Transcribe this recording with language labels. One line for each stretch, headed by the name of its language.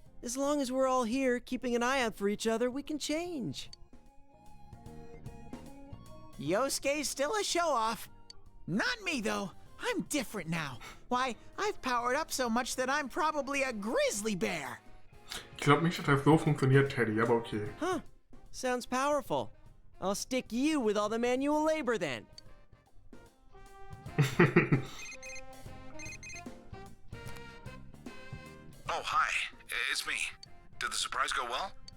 English: As long as we're all here, keeping an eye out for each other, we can change. Yosuke's still a show-off. Not me, though. I'm different now. Why, I've powered up so much that I'm probably a grizzly bear.
German: Ich glaube nicht, dass das so funktioniert, Teddy, aber okay.
English: Huh. Sounds powerful. I'll stick you with all the manual labor then. Oh, hi. It's me. Did the surprise go well?